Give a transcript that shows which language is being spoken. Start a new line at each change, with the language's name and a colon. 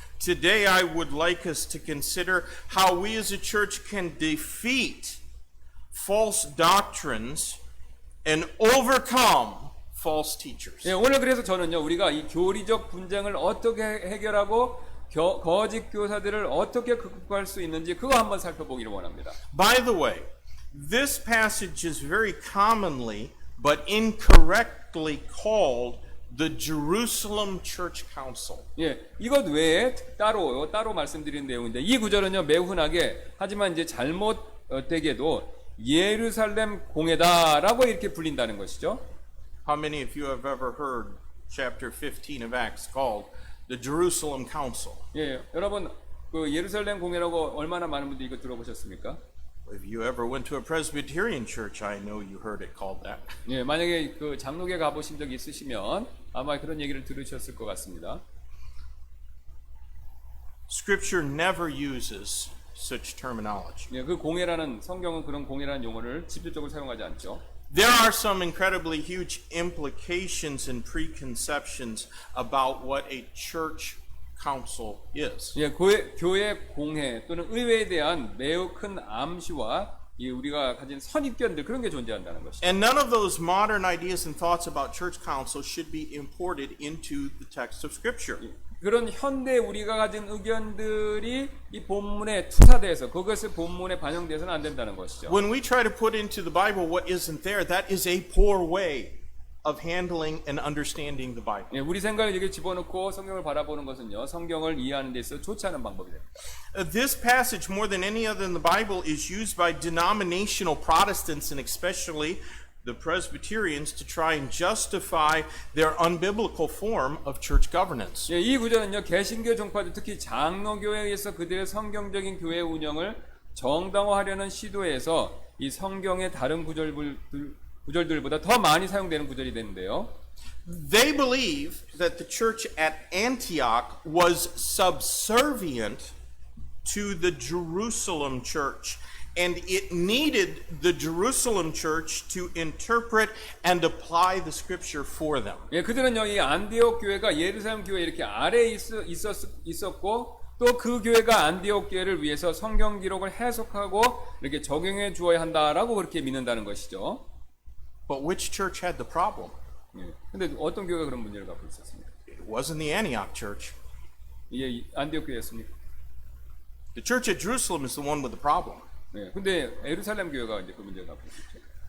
English: Today, I would like us to consider how we as a church can defeat false doctrines and overcome false teachers.
Korean: 예, 오늘 그래서 저는요, 우리가 이 교리적 분쟁을 어떻게 해결하고 거짓 교사들을 어떻게 극복할 수 있는지 그거 한번 살펴보기를 원합니다.
English: By the way, this passage is very commonly but incorrectly called the Jerusalem Church Council.
Korean: 예, 이것 외에 따로 말씀드린 내용인데 이 구절은요 매우 흔하게 하지만 이제 잘못되게도 예루살렘 공회다라고 이렇게 불린다는 것이죠.
English: How many of you have ever heard chapter 15 of Acts called the Jerusalem Council?
Korean: 예, 여러분 그 예루살렘 공회라고 얼마나 많은 분들이 이거 들어보셨습니까?
English: If you ever went to a Presbyterian church, I know you heard it called that.
Korean: 예, 만약에 그 장로교 가보신 적 있으시면 아마 그런 얘기를 들으셨을 것 같습니다.
English: Scripture never uses such terminology.
Korean: 예, 그 공회라는 성경은 그런 공회라는 용어를 직접적으로 사용하지 않죠.
English: There are some incredibly huge implications and preconceptions about what a church council is.
Korean: 예, 교회 공회 또는 의회에 대한 매우 큰 암시와 우리가 가진 선입견들 그런 게 존재한다는 것이죠.
English: And none of those modern ideas and thoughts about church council should be imported into the text of Scripture.
Korean: 그런 현대 우리가 가진 의견들이 이 본문에 투사돼서 그것을 본문에 반영돼서는 안 된다는 것이죠.
English: When we try to put into the Bible what isn't there, that is a poor way of handling and understanding the Bible.
Korean: 예, 우리 생각을 여기 집어넣고 성경을 바라보는 것은요, 성경을 이해하는 데 있어 좋지 않은 방법이 됩니다.
English: This passage, more than any other in the Bible, is used by denominational Protestants and especially the Presbyterians to try and justify their unbiblical form of church governance.
Korean: 예, 이 구절은요, 개신교 종파들 특히 장로교회에 의해서 그들의 성경적인 교회 운영을 정당화하려는 시도에서 이 성경의 다른 구절들보다 더 많이 사용되는 구절이 되는데요.
English: They believe that the church at Antioch was subservient to the Jerusalem church, and it needed the Jerusalem church to interpret and apply the scripture for them.
Korean: 예, 그들은요, 이 안디옥 교회가 예루살렘 교회 이렇게 아래에 있었고 또 그 교회가 안디옥 교회를 위해서 성경 기록을 해석하고 이렇게 적용해 주어야 한다라고 그렇게 믿는다는 것이죠.
English: But which church had the problem?
Korean: 예, 근데 어떤 교회가 그런 문제를 갖고 있었습니까?
English: It wasn't the Antioch church.
Korean: 이게 안디옥 교회였습니까?
English: The church at Jerusalem is the one with the problem.
Korean: 예, 근데 예루살렘 교회가 이제 그 문제를 갖고 있었죠.